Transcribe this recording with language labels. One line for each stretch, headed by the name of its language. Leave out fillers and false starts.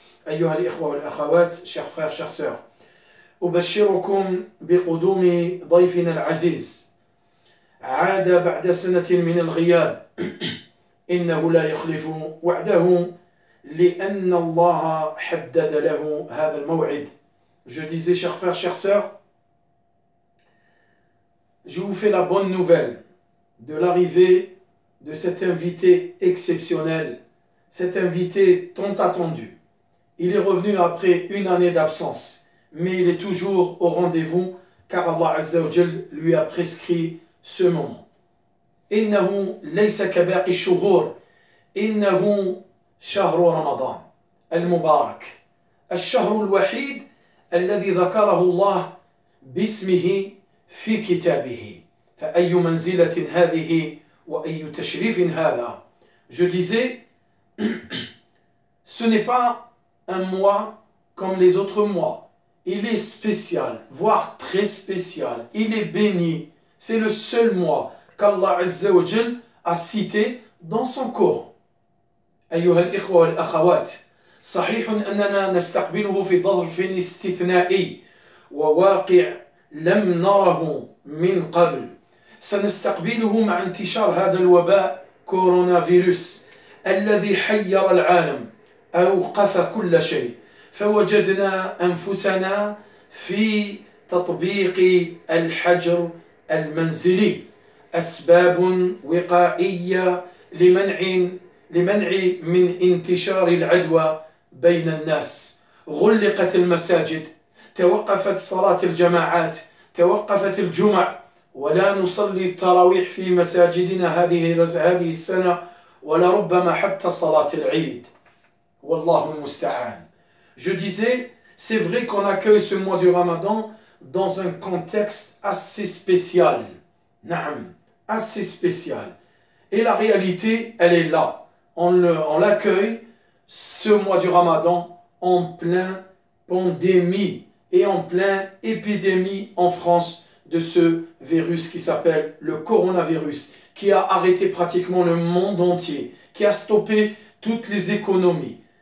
Arabic: أيها الإخوة والأخوات
French: chers frères, chers sœurs
Arabic: أبشركم بقدوم ضيفنا العزيز عاد بعد سنة من الغياب إنه لا يخلف وعده لأن الله حدد له هذا الموعد.
French: Je disais, chers frères, chers sœurs, je vous fais la bonne nouvelle de l'arrivée de cet invité exceptionnel, cet invité tant attendu. Il est revenu après une année d'absence, mais il est toujours au rendez-vous car Allah Azza wa Jal lui a prescrit ce moment.
Arabic: إنه ليس كباقي الشهور إنه شهر رمضان المبارك الشهر الوحيد الذي ذكره الله باسمه في كتابه فأي منزلة هذه وأي تشريف هذا.
French: Je disais, ce n'est pas un mois comme les autres mois. Il est spécial, voire très spécial. Il est béni. C'est le seul mois qu'Allah Azza wa Jal a cité dans son Coran.
Arabic: أيها الإخوة والأخوات صحيح أننا نستقبله في ظرف استثنائي وواقع لم نره من قبل. سنستقبله مع انتشار هذا الوباء كورونا فيروس الذي حير العالم أوقف كل شيء فوجدنا أنفسنا في تطبيق الحجر المنزلي أسباب وقائية لمنع من انتشار العدوى بين الناس. غلقت المساجد توقفت صلاة الجماعات توقفت الجمع ولا نصلي التراويح في مساجدنا هذه السنة ولربما حتى صلاة العيد والله المستعان.
French: Je disais, c'est vrai qu'on accueille ce mois du Ramadan dans un contexte assez spécial. Naam, assez spécial. Et la réalité, elle est là. On l'accueille, ce mois du Ramadan, en plein pandémie et en plein épidémie en France de ce virus qui s'appelle le coronavirus, qui a arrêté pratiquement le monde entier, qui a stoppé toutes les économies.